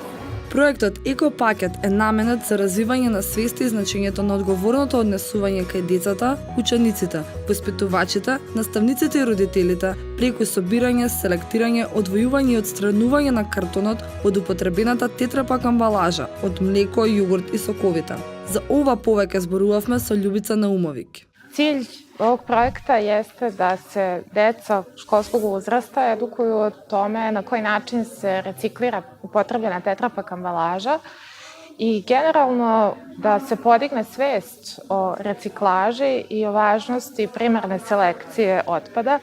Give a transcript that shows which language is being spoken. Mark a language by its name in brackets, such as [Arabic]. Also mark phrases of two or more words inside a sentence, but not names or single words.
[Macedonian] Проектот Екопакет е наменет за развивање на свеста и значењето на одговорното однесување кај децата, учениците, воспитувачите, наставниците и родителите, преку собирање, селектирање, одвојување и отстранување на картонот од употребената тетрапак амбалажа, од млеко, јогурт и соковите. За ова повеќе зборувавме со Љубица Наумовик. [Serbian] Cilj ovog projekta jeste da se deca školskog uzrasta edukuju o tome na koji način se reciklira upotrebljena tetrapak ambalaža i generalno da se podigne svest o reciklaži i o važnosti primarne selekcije otpada.